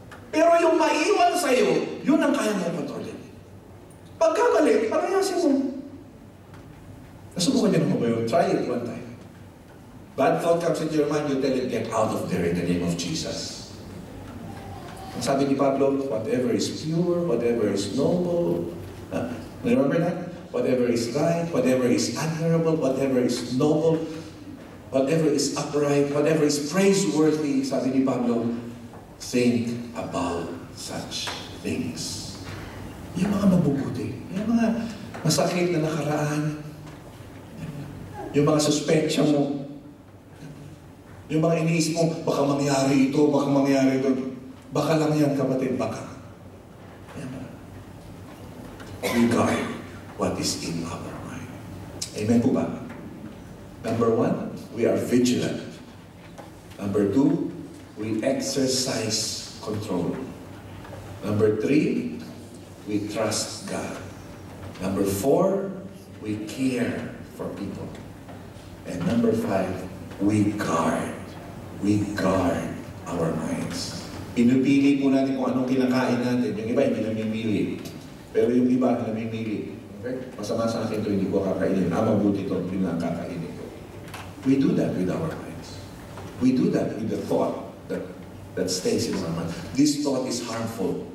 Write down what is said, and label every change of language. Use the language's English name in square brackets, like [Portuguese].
[Filipino] Pero yung maiwan sa'yo, yun ang kaya mo kontrolin. Pagkamali, palayasin mo. Nasubukan niyo naman ba yun? [English] Try it one time. Bad thought comes into your mind, you tell it, get out of there in the name of Jesus. [Filipino] Ang sabi ni Pablo, [English] whatever is pure, whatever is noble, remember that? Whatever is right, whatever is admirable, whatever is noble, whatever is upright, whatever is praiseworthy, [Filipino] sabi ni Pablo, [English] think about such things. [Filipino] Yung mga mabubuti, yung mga masakit na nakaraan, yung mga suspensya mo, yung mga iniisip mo, baka mangyari ito, baka mangyari ito. Baka lang yan, kapatid, baka. [English] Regard what is in our mind. Amen [Filipino] po ba? [English] Number 1, we are vigilant. Number 2, we exercise control. Number 3, we trust God. Number 4, we care for people. And number 5, we guard. We guard our minds. [Filipino] Pinupili po natin kung anong kinakain natin. Yung iba, hindi namimili. Pero yung iba, namimili. Okay? Masama sa akin ito, hindi ko kakainin. Mabuti ito, hindi na kakainin ko. [English] We do that with our minds. We do that with the thought that stays in our mind. This thought is harmful.